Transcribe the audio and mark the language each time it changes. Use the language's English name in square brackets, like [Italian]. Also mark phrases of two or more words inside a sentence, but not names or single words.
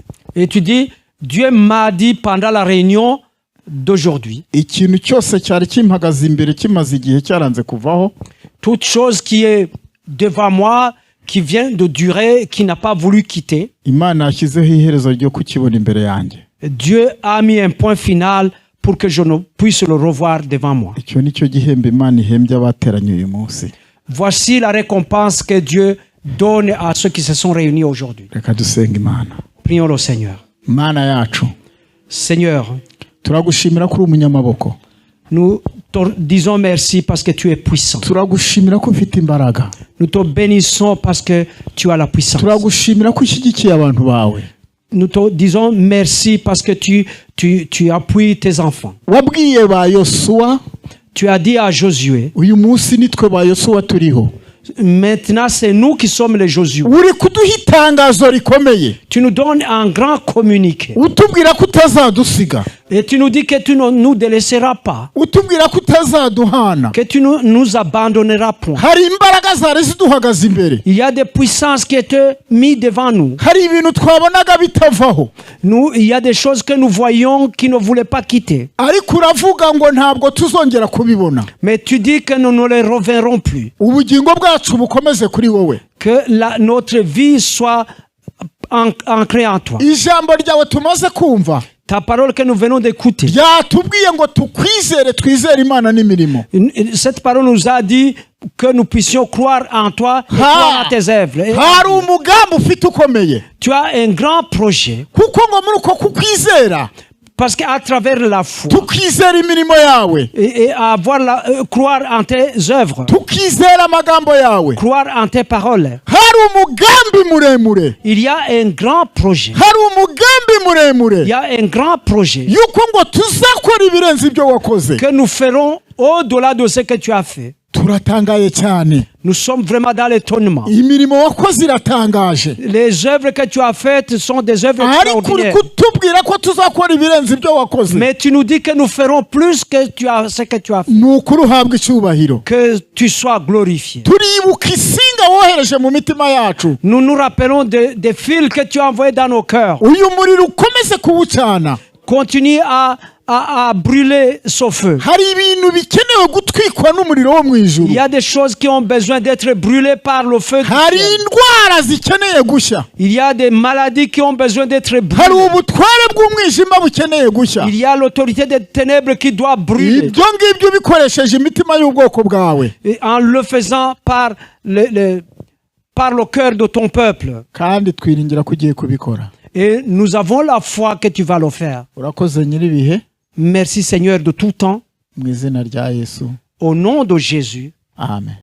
[French] Et tu dis, Dieu m'a dit pendant la réunion d'aujourd'hui. [Kinyarwanda] Ikintu cyose cyari kimpagaze imbere kimaze igihe cyaranze kuvaho. [French] Toute chose qui est devant moi, qui vient de durer, qui n'a pas voulu quitter. [Kinyarwanda] Imana yashyizeho iherezo ryo kukibona imbere yanjye. [French] Dieu a mis un point final pour que je ne puisse le revoir devant moi. [Kinyarwanda] icyo ni cyo gihembo Imana ihembye abateranye uyu munsi. [French] Voici la récompense que Dieu donne à ceux qui se sont réunis aujourd'hui. [Kinyarwanda] Reka dusenga Imana. [French] Prions le Seigneur. [Kinyarwanda] Mana yacu, [French] Seigneur, [Kinyarwanda] turagushimira ko uri umunyamaboko. [French] nous te disons merci parce que tu es puissant. [Kinyarwanda] Turagushimira ko ufite imbaraga. [French] Nous te bénissons parce que tu as la puissance. [Kinyarwanda] Turagushimira ko ushyigikiye abantu bawe. [French] Nous te disons merci parce que tu appuies tes enfants. [Kinyarwanda] Wabwiye ba Yosuwa, [French] Tu as dit à Josué, [Kinyarwanda] uyu munsi nitwe ba Yosuwa turiho. [French] maintenant c'est nous qui sommes les Josué. [Kinyarwanda] Uri kuduha itangazo rikomeye. [French] Tu nous donnes un grand communiqué. [Kinyarwanda] Utubwira ko utazadusiga. [French] Et tu nous dis que tu ne nous délaisseras pas. [Kinyarwanda] Utubwira ko utazaduhana. [French] Que tu ne nous abandonneras point. [Kinyarwanda] Hari imbaraga zari ziduhagaze imbere. [French] Il y a des puissances qui étaient mises devant nous. [Kinyarwanda] Hari ibintu twabonaga bitavaho. [French] Il y a des choses que nous voyons qui ne voulaient pas quitter. [Kinyarwanda] Ariko uravuga ngo ntabwo tuzongera kubibona. [French] Mais tu dis que nous ne les reverrons plus. [Kinyarwanda] Ubugingo bwacu bukomeze kuri wowe. [French] Que notre vie soit ancrée en toi. [Kinyarwanda] Ijambo ryawe tumaze kumva. [French] Ta parole que nous venons d'écouter. [Kinyarwanda] Yatubwiye ngo tukwizere, twizere Imana n'imirimo. [French] Cette parole nous a dit que nous puissions croire en toi et croire à tes œuvres. [Kinyarwanda] Hari umugambi ufite ukomeye. [French] Tu as un grand projet. [Kinyarwanda] Kuko ngo muri uko kukwizera, [French] Parce qu'à travers la foi [Kinyarwanda] tukizera imirimo yawe, [French] et croire en tes œuvres, [Kinyarwanda] tukizera amagambo yawe. [French] croire en tes paroles, [Kinyarwanda] Hari umugambi muremure. [French] il y a un grand projet. [Kinyarwanda] Hari umugambi muremure. [French] Il y a un grand projet [Kinyarwanda] Yuko ngo tuzakora ibirenze ibyo wakoze. [French] que nous ferons au-delà de ce que tu as fait. [Kinyarwanda] Turatangaye cyane. [French] Nous sommes vraiment dans l'étonnement. [Kinyarwanda] Imirimo wakoze iratangaje. [French] Les œuvres que tu as faites sont des œuvres [Kinyarwanda] Ariko uri [French] extraordinaires. [Kinyarwanda] kutubwira ko tuzakora ibirenze ibyo wakoze. [French] Mais tu nous dis que nous ferons plus que ce que tu as fait. [Kinyarwanda] Ni ukuri uhabwa icyubahiro. [French] Que tu sois glorifié. [Kinyarwanda] Turibuka isinga wohereje mu mitima yacu. [French] Nous nous rappelons des fils que tu as envoyés dans nos cœurs. [Kinyarwanda] Uyu muriro ukomeze kuwucana. [French] Continue à brûler ce feu. [Kinyarwanda] Hari ibintu bikenewe gutwikwa n'umuriro wo mu ijuru. [French] Il y a des choses qui ont besoin d'être brûlées par le feu du [Kinyarwanda] Hari [French] ciel. [Kinyarwanda] indwara zikeneye gushya. [French] Il y a des maladies qui ont besoin d'être [Kinyarwanda] Hari [French] brûlées. [Kinyarwanda] ubutware bw'umwijima bukeneye gushya. [French] Il y a l'autorité des ténèbres qui doit brûler. [Kinyarwanda] Ibyo ngibyo bikoresheje imitima y'ubwoko bwawe. [French] Et en le faisant par le cœur de ton peuple. [Kinyarwanda] Kandi twiringira ko ugiye kubikora. [French] Et nous avons la foi que tu vas le faire. [Kinyarwanda] Urakoze nyiribihe. [French] Merci Seigneur de tout temps. [Kinyarwanda] Mu izina rya Yesu. [French] Au nom de Jésus. Amen.